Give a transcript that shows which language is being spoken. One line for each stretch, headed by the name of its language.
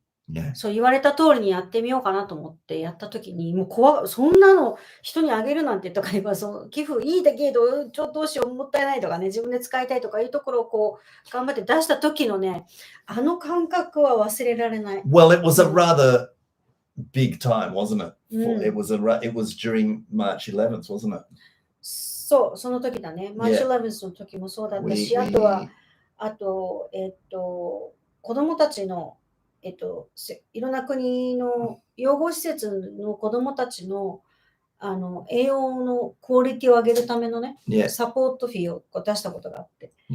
English: Yeah.
Japanese: そう言われた通りにやってみようかなと思ってやった時に、もうそんなの人にあげるなんてとか言えば、その寄付いいだけど、どうしようもったいないとかね、自分で使いたいとかいうところをこう頑張って出した時のね、感覚は忘れられない。
English: Well, it was a rather big time, wasn't it? It was during March 11th, wasn't it?
Japanese: そう、その時だね。マーチ 11th の時もそうだったし、あと、子供たちの、いろんな国の養護施設の子供たちの、栄養のクオリティを上げるためのね、サポートフィーを出したことがあって。